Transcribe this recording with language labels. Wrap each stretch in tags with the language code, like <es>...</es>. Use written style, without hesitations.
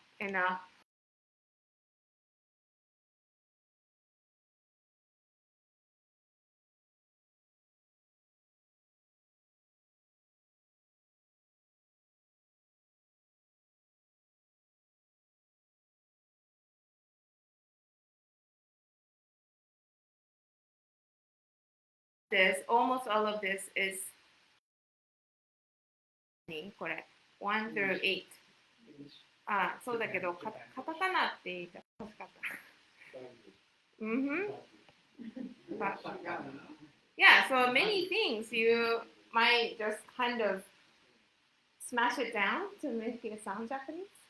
<en>And this, almost all of this is これ 1 through 8.</en> <ja>あ、そうだけど、カタカナって言いた欲しかった。 Mm-hmm.</ja> <en>But, yeah, so many things you might just kind of smash it down to make it sound Japanese.</en>